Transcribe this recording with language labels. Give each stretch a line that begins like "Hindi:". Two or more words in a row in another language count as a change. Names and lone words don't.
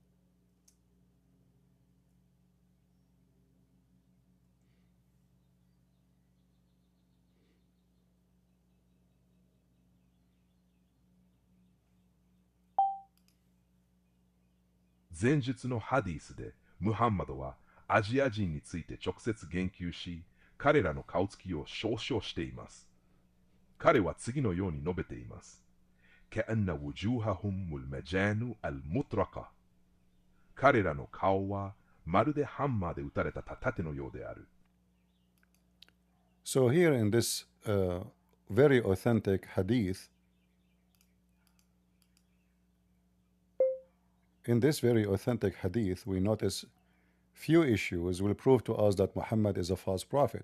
Japanese: 「前述のハディスでムハンマドはアジア人について直接言及し、彼らの顔つきを嘲笑しています。彼は次のように述べています。
Arabic: كأن وجوههم المجان المطرقة。
Japanese: 彼らの顔はまるでハンマーで撃たれた盾のようである。
English: So here in this very authentic hadith, we notice few issues will prove to us that Muhammad is a false prophet.